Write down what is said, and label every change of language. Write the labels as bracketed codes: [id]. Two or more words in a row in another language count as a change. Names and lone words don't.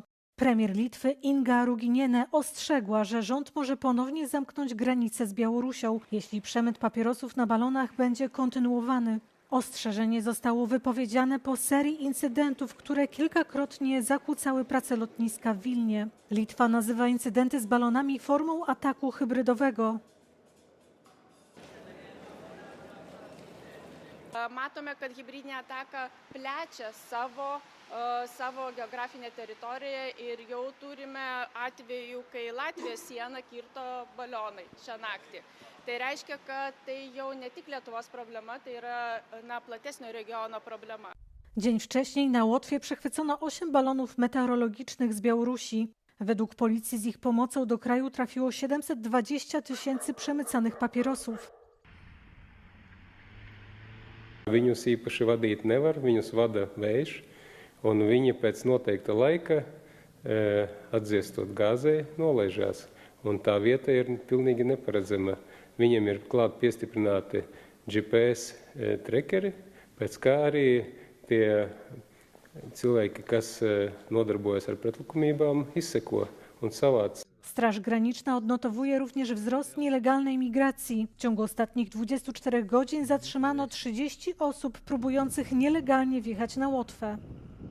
[pl] Premier Litwy Inga Ruginiene ostrzegła, że rząd może ponownie zamknąć granicę z Białorusią, jeśli przemyt papierosów na balonach będzie kontynuowany. Ostrzeżenie zostało wypowiedziane po serii incydentów, które kilkakrotnie zakłócały pracę lotniska w Wilnie. Litwa nazywa incydenty z balonami formą ataku hybrydowego. [lt] Matome, kad hibridinė ataka plečia savo geografinę teritoriją ir jau turime atvejų, kai Latvijos sieną kirto balionai šią naktį. Tai reiškia, kad tai jau ne tik Lietuvos problema, tai yra platesnio regiono problema. [pl] Dzień wcześniej na Łotwie przechwycono 8 balonów meteorologicznych z Białorusi. Według policji z ich pomocą do kraju trafiło 720 000 przemycanych papierosów. [lv] Viņus īpaši vadīt nevar, viņus vada vējš, un viņi pēc noteikta laika, atdziestot gāzē, nolaižās. Un tā vieta ir pilnīgi neparedzama. Viņiem ir klāt piestiprināti GPS trekeri, pēc kā arī tie cilvēki, kas nodarbojas ar pretlikumībām, izseko un savāc. [pl] Straż Graniczna odnotowuje również wzrost nielegalnej migracji. W ciągu ostatnich 24 godzin zatrzymano 30 osób próbujących nielegalnie wjechać na Łotwę.